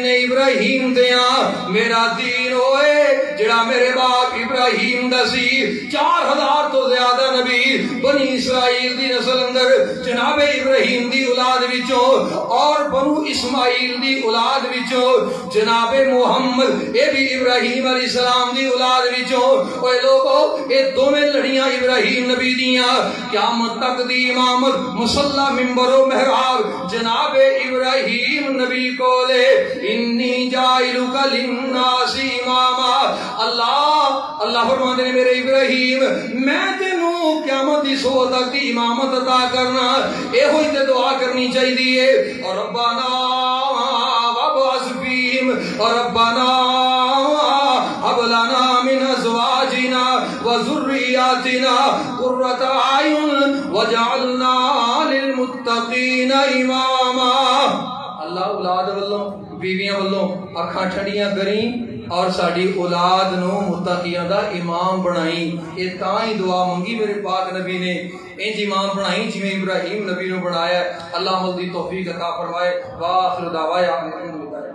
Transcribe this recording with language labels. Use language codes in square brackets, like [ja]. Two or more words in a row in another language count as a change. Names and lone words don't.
[pa] ابراہیم دیاں میرا دین ہوئے جڑا میرے باپ ابراہیم دا سی 4000 تو زیادہ نبی بنی اسرائیل دی نسل اندر جناب ابراہیم دی اولاد وچوں اور بنو اسماعیل دی اولاد وچوں جناب محمد اے بھی ابراہیم [ar] علیہ السلام [pa] دی اولاد وچوں اوے لوگو اے دوویں لڑیاں ابراہیم نبی دیاں قیامت تک دی امامت مصلی منبر و محراب جناب ابراہیم نبی کو لے انی [ar] جائلک للناس اماما [pa] اللہ فرماتے ہیں میرے ابراہیم میں تینوں قیامت دی صبح تک دی امامت عطا کرنا اے ہوئی تے دعا کرنی چاہیے اور [ar] ربنا وابعث فیہم [pa] اور [ar] ربنا هب لنا من ازواجنا وذرياتنا قرة اعين واجعلنا للمتقين اماما [pa] اللہ اولاد والوں بیویاں والوں اکھاں ٹھنڈیاں کریں اور ساڑی اولاد نو متقیاں دا امام بنائیں یہ تاں ہی دعا منگی میرے پاک نبی نے انج امام بنائیں جی میں ابراہیم نبی نو بنایا اللہ مل دی توفیق عطا فرمائے [ar] وآخر دعوایا